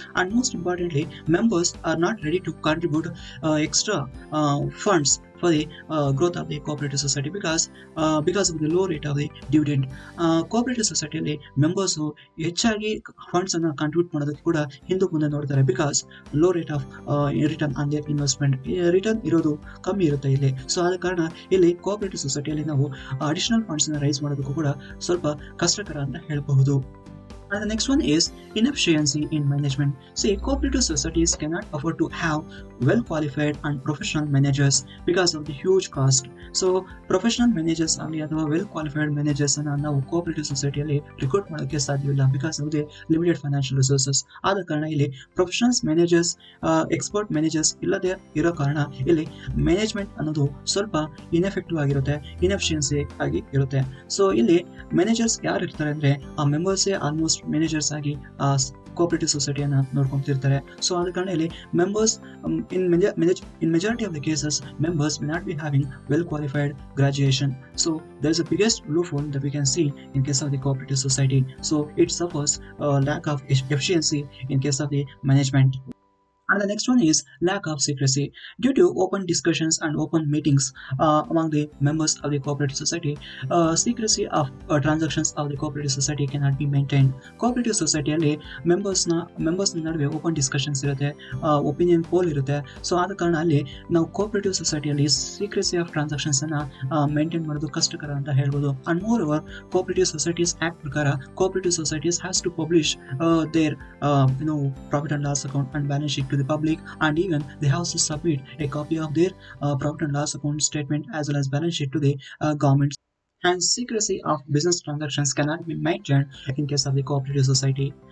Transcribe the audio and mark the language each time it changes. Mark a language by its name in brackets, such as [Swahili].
[English] And most importantly members are not ready to contribute extra funds for the growth of the cooperative society because of the low rate of the dividend. [Kannada] Cooperative society ಅಲ್ಲಿ members ಹೆಚ್ಚಾಗಿ funds ಅನ್ನ contribute ಮಾಡೋದಕ್ಕೆ ಕೂಡ ಹಿಂದೆ ಮುಂದೆ ನೋಡ್ತಾರೆ [English] because low rate of return on their investment, [Kannada] return ಇರೋದು ಕಮ್ಮಿ ಇರುತ್ತೆ ಇಲ್ಲಿ. ಸೊ ಆದ ಕಾರಣ ಇಲ್ಲಿ ಕೋಆಪರೇಟಿವ್ ಸೊಸೈಟಿಯಲ್ಲಿ ನಾವು ಅಡಿಷನಲ್ ಫಂಡ್ಸ್ ನ ರೈಸ್ ಮಾಡೋದಕ್ಕೂ ಕೂಡ ಸ್ವಲ್ಪ ಕಷ್ಟಕರ ಅಂತ ಹೇಳಬಹುದು. [English] And the next one is inefficiency in management. See, cooperative societies cannot afford to have well qualified and professional managers because of the huge cost. [Kannada] So professional managers ಆಗಲಿ ಅಥವಾ well qualified managers ಅನ್ನ ನಾವು cooperative ಸೊಸೈಟಿಯಲ್ಲಿ recruit ಮಾಡೋಕ್ಕೆ ಸಾಧ್ಯವಿಲ್ಲ [English] Because of the limited financial resources. [Kannada] ಆದ ಕಾರಣ ಇಲ್ಲಿ professionals managers, expert managers ಇಲ್ಲದೆ ಇರೋ ಕಾರಣ ಇಲ್ಲಿ ಮ್ಯಾನೇಜ್ಮೆಂಟ್ ಅನ್ನೋದು ಸ್ವಲ್ಪ ಇನ್ಎಫೆಕ್ಟಿವ್ ಆಗಿರುತ್ತೆ, ಇನ್ಎಫಿಷಿಯನ್ಸಿ ಆಗಿ ಇರುತ್ತೆ. ಸೊ ಇಲ್ಲಿ ಮ್ಯಾನೇಜರ್ಸ್ ಯಾರು ಇರ್ತಾರೆ ಅಂದ್ರೆ ಆ ಮೆಂಬರ್ಸೇ ಆಲ್ಮೋಸ್ಟ್ ಮ್ಯಾನೇಜರ್ಸ್ ಆಗಿ ಕೋಆಪರೇಟಿವ್ ಸೊಸೈಟಿಯನ್ನ ನೋಡ್ಕೊಂತಿರ್ತಾರೆ. ಸೊ ಆದ ಕಾರಣ ಇಲ್ಲಿ [English] Members in majority of the cases members may not be having well qualified graduation. So there is a biggest loophole that we can see in case of the cooperative society. So it suffers lack of efficiency in case of the management. And the next one is lack of secrecy. Due to open discussions and open meetings among the members of the cooperative society, secrecy of transactions of the cooperative society cannot be maintained. [Kannada] Cooperative society ಅಲ್ಲಿ members ನಡುವೆ open discussions ಇರುತ್ತೆ, opinion poll ಇರುತ್ತೆ. So ಆದ ಕಾರಣ ಅಲ್ಲಿ ನಾವು cooperative society ಅಲ್ಲಿ secrecy of transactions ಅನ್ನ maintain ಮಾಡೋದು ಕಷ್ಟಕರ ಅಂತ ಹೇಳ್ಬೋದು. [English] And moreover, cooperative societies act ಪ್ರಕಾರ cooperative societies has to publish their profit and loss account and balance sheet to the public, and even they have to submit a copy of their profit and loss account statement as well as balance sheet to the government. And secrecy of business transactions cannot be maintained in case of the cooperative society.